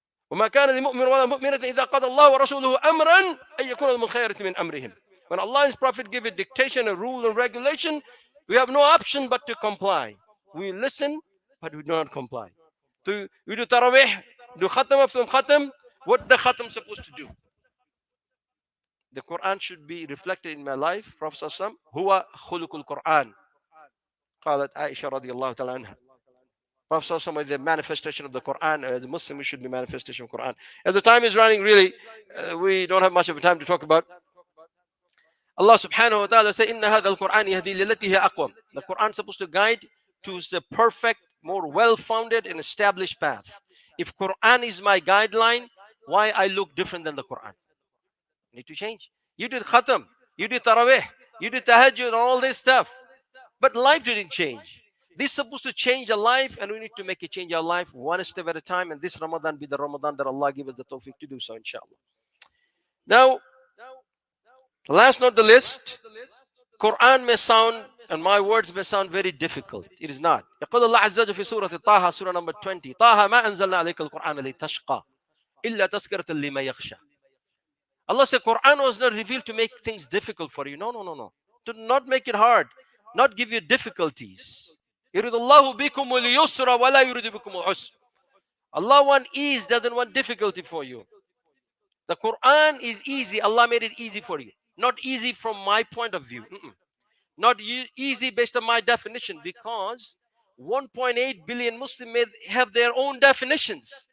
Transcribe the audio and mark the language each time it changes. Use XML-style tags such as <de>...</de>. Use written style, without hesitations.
<ar>وما كان لمؤمن ولا مؤمنة إذا قضى الله ورسوله أمرا أن يكون من خيرة من أمرهم.</ar> <en>When Allah and His Prophet give a dictation, a rule and regulation, we have no option but to comply. We listen, but we do not comply. So we do tarawih, do khatam after khatam. What the khatam supposed to do? The Quran should be reflected in my life. Prophet Sallallahu</en> <ar>Huwa khuluqul Quran. قالت عائشة رضي الله تعالى عنها.</ar> <en>Prophet Sallallahu is the manifestation of the Quran. As a Muslim, we should be manifestation of the Quran. As the time is running, really, we don't have much of a time to talk about. Allah subhanahu wa ta'ala says,</en> <ar>إِنَّ هَذَا الْقُرْآنِ يَهْدِي لِلَّتِي هِيَ أَقْوَمُ.</ar> <en>The Quran is supposed to guide to the perfect, more well-founded and established path. If Quran is my guideline, why I look different than the Quran? Need to change. You did khatam, you did tarawih, you did tahajjud and all this stuff. But life didn't change. This is supposed to change a life, and we need to make it change our life one step at a time. And this Ramadan be the Ramadan that Allah give us the tawfiq to do so, inshallah. Now, last not the list, Quran may sound, and my words may sound very difficult. It is not.</en> <ar>يقول الله عز وجل في سورة طه,</ar> <en>surah number 20.</en> <ar>طه ما أنزلنا عليك القرآن لتشقى إلا تذكرة لمن يخشى.</ar> <en>Allah said Quran was not revealed to make things difficult for you. No. To not make it hard, not give you difficulties.</en> <ar>يريد الله بكم اليسر ولا يريد بكم العسر.</ar> <en>Allah wants ease, doesn't want difficulty for you. The Quran is easy. Allah made it easy for you. Not easy from my point of view. Not easy based on my definition, because 1.8 billion Muslims may have their own definitions.</en>